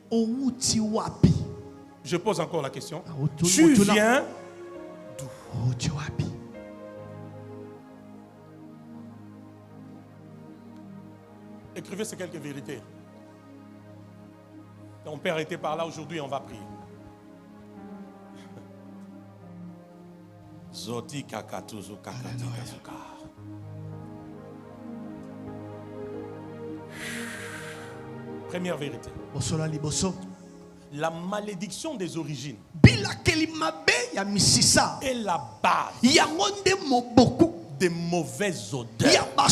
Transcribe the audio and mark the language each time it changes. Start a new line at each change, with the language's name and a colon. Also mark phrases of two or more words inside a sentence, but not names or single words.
French: Je pose encore la question. Tu viens d'où? Écrivez ces quelques vérités. Ton père était par là aujourd'hui, on va prier. Zoti kakatuzu kakati kazuka. Première vérité. La malédiction des origines est la base des mauvaises odeurs.